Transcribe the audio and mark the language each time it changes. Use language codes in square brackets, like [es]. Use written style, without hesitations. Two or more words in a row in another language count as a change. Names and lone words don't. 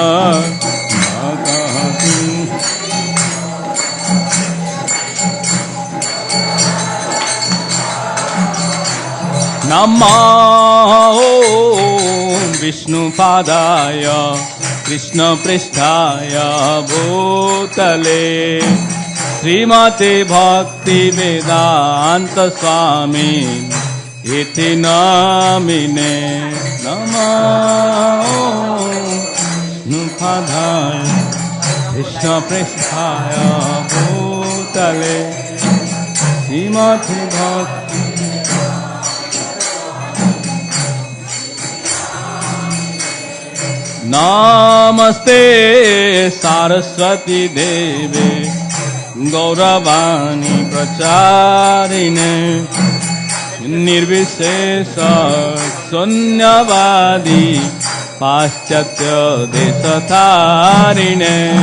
[sa] নমো বিষ্ণুপাদায় কৃষ্ণ পৃষ্ঠায় ভূতলে শ্রীমতে ভক্তি বেদান্ত স্বামী ইতি নামিনে, নমো বিষ্ণুপাদায় কৃষ্ণ পৃষ্ঠায় ভূতলে শ্রীমতে ভক্তি। नमस्ते सरस्वती देवे गौरवाणी प्रचारिणे निर्विशेष शून्यवादी पाश्चात्य देशधारिणे।